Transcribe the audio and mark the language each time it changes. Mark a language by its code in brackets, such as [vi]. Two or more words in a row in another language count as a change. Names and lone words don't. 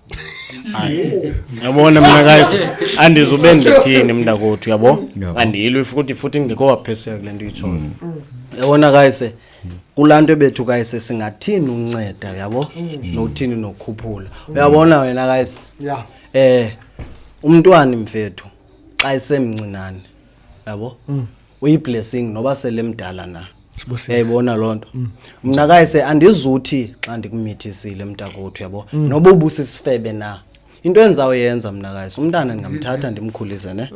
[xh] yabona mina guys andizube ndithini mntakothu yabo andilwe futhi ngekho wapheseka kule nto itshoyo yabona guys kulanto bethu guys singathini unceda yabo nokuthini nokukhuphula uyabona wena guys umntwana mfethu xa esemncinane yabo uyiblessing noba sele mdala na yayibona lonto mina kayise andizuthi xa ndikumithisile mntakothu yabo noba ubusisifebe na into enzawoyenza mina kayise umntana ndingamthatha ndimkhulise ne